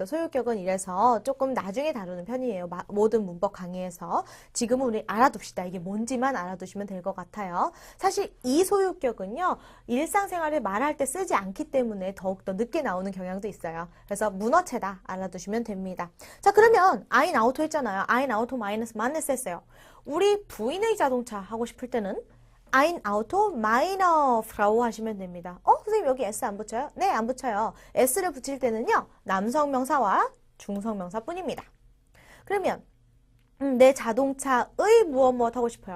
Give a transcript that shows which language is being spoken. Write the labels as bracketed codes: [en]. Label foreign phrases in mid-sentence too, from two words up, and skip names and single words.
[ko] 소유격은 이래서 조금 나중에 다루는 편이에요. 모든 문법 강의에서. 지금은 우리 알아둡시다. 이게 뭔지만 알아두시면 될 것 같아요. 사실 이 소유격은요, 일상생활에 말할 때 쓰지 않기 때문에 더욱더 늦게 나오는 경향도 있어요. 그래서 문어체다 알아두시면 됩니다. 자, 그러면 [de] ein Auto [ko] 했잖아요. [de] ein Auto [ko] 마이너스 마이너스 했어요. 우리 부인의 자동차 하고 싶을 때는 [de] ein Auto meiner Frau [ko] 하시면 됩니다. 선생님 여기 S 안 붙여요? 네, 안 붙여요. S를 붙일 때는요, 남성명사와 중성명사뿐입니다. 그러면 내 자동차의 무엇 하고 싶어요.